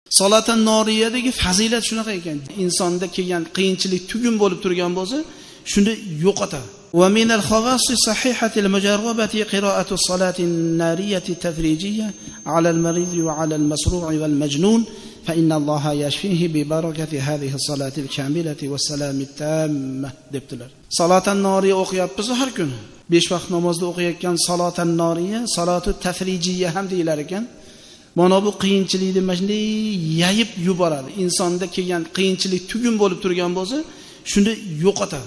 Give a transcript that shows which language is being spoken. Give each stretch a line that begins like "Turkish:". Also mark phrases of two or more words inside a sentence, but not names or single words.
Uzbek: Salatan noriyadagi fazilat shunaqa ekan. Insonda kelgan qiyinchilik tugun bo'lib turgan bo'lsa, shuni yo'qotadi.
Arabic: ومن الخواص الصحيحة المجربة قراءة الصلاة النارية التفريجية على المريض وعلى المصروع والمجنون فإن الله يشفيه ببركة هذه الصلاة الكاملة والسلام التام debdilar.
Uzbek: Salatan noriya o'qiyapmiz har kuni. 5 vaqt namozda o'qiyotgan salatan noriya,
Arabic: الصلاة التفريجية
Uzbek: ham deyilar ekan. Mana bu qiyinchilikni mana shunday yayib yuboradi. Insonda kelgan qiyinchilik tugun bo'lib turgan bo'lsa, shuni yo'qotadi.